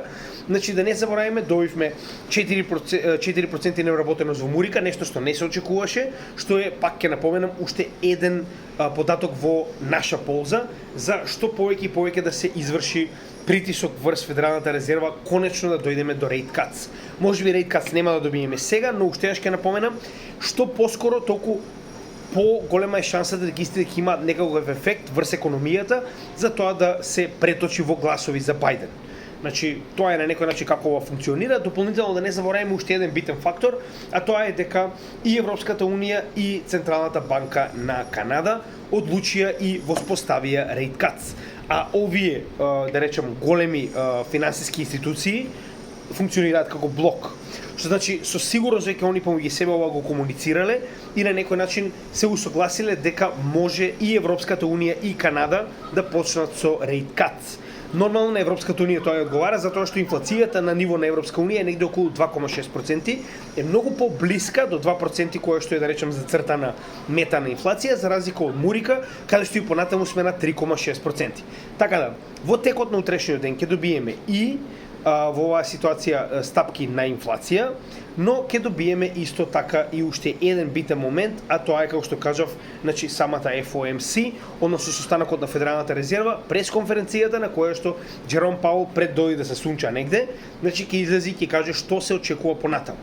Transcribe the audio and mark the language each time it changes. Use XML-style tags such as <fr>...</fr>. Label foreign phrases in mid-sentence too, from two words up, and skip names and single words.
<mk>Значи да не забораваме, добивме 4% невработеност во Мурика, нешто што не се очекуваше, што е, пак ќе напоменам, уште еден податок во наша полза за што повеќе и повеќе да се изврши притисок врз Федералната резерва, конечно да дојдеме до</mk> <en>rate cuts.</en> <mk>Може би</mk> <en>rate cuts</en> <mk>нема да добиеме сега, но уште ќе напоменам, што поскоро толку по-голема е шансата дека истите ќе имаат некаков ефект врз економијата за тоа да се преточи во гласови за Бајден. Значи, тоа е на некој начин како ова функционира. Дополнително да не забораваме уште еден битен фактор, а тоа е дека и Европската унија и Централната банка на Канада одлучија и воспоставија</mk> <en>rate cuts.</en> <mk>а овие, да речем, големи финансиски институции функционираат како блок. Што значи со сигурност веќе они помеѓу себе ова го комуницирале и на некој начин се усогласиле дека може и Европската унија и Канада да почнат со</mk> <en>rate cuts.</en> <mk>Нормално на Европската унија тоа ја одговара затоа што инфлацијата на ниво на Европска унија е негде околу 2,6%, е многу поблиска до 2% која што е да речем зацртана мета на инфлација за разлика од Мурика каде што и понатаму сме на 3,6%. Така да, во текот на утрешниот ден ќе добиеме и во оваа ситуација стапки на инфлација, но ќе добиеме исто така и уште еден битен момент, а тоа е како што кажав, значи самата FOMC, односно состанокот на Федералната резерва, пресконференцијата на која што Джером Паул пред дојде да се сунча негде, значи ќе излези и ќе каже што се очекува понатаму.</mk>